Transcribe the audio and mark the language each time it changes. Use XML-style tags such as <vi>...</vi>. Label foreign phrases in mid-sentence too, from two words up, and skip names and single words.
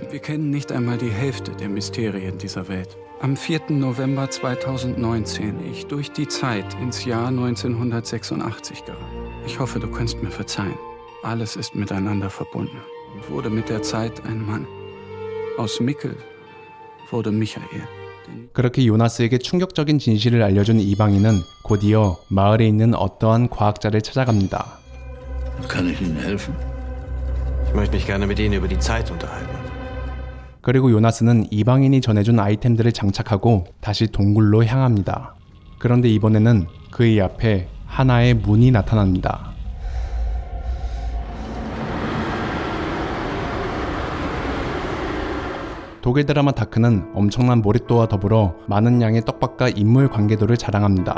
<de>Wir kennen nicht einmal die Hälfte der Mysterien dieser Welt. Am 4. November 2019 ich durch die Zeit ins Jahr 1986 geraten. Ich hoffe, du kannst mir verzeihen. Alles ist miteinander verbunden und wurde mit der Zeit ein Mann. Aus Mikkel wurde Michael.</de> <ko>그렇게 요나스에게 충격적인 진실을 알려준 이방인은 곧이어 마을에 있는 어떠한 과학자를 찾아갑니다.</ko> <de>Kann ich Ihnen helfen? Ich möchte mich gerne mit Ihnen über die Zeit unterhalten.</de> <ko>그리고 요나스는 이방인이 전해준 아이템들을 장착하고 다시 동굴로 향합니다. 그런데 이번에는 그의 앞에 하나의 문이 나타납니다. 독일 드라마 다크는 엄청난 몰입도와 더불어 많은 양의 떡밥과 인물 관계도를 자랑합니다.</ko>